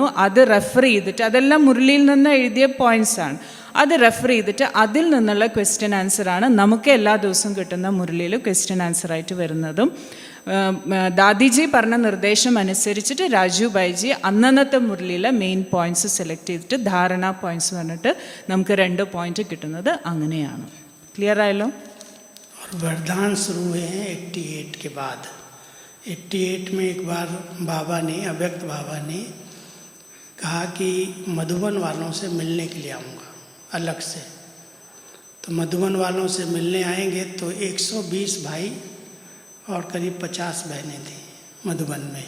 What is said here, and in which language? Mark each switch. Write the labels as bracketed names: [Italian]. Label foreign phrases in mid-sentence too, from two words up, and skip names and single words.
[Malayalam] അത് റെഫർ ചെയ്തിട്ട്, അതെല്ലാം മുരളിയിൽ നിന്ന് എഴുതിയ പോയിൻറ്റ്സാണ്, അത് റെഫർ ചെയ്തിട്ട് അതിൽ നിന്നുള്ള [English] question answer [Malayalam] നമുക്ക് എല്ലാ ദിവസവും കിട്ടുന്ന മുരളിയിൽ [English] question answer [Malayalam] വരുന്നതും. ദാദിജി പറഞ്ഞ നിർദ്ദേശം അനുസരിച്ചിട്ട് രാജു ഭായിജി അന്നത്തെ മുരളിയിലെ [English] main points select [Malayalam] ചെയ്തിട്ട് ധാരണ പോയിൻറ്റ്സ് പറഞ്ഞിട്ട് നമുക്ക് 2 പോയിൻ്റ് കിട്ടുന്നത് അങ്ങനെയാണ്. [Hindi] क्लियर आए लो। और वरदान शुरू हुए हैं 88 के बाद। 88 में एक बार बाबा ने, अव्यक्त बाबा ने कहा कि मधुबन वालों से मिलने के लिए आऊँगा अलग से। तो मधुबन वालों से मिलने आएंगे तो 120 भाई और करीब 50 बहनें थी मधुबन में।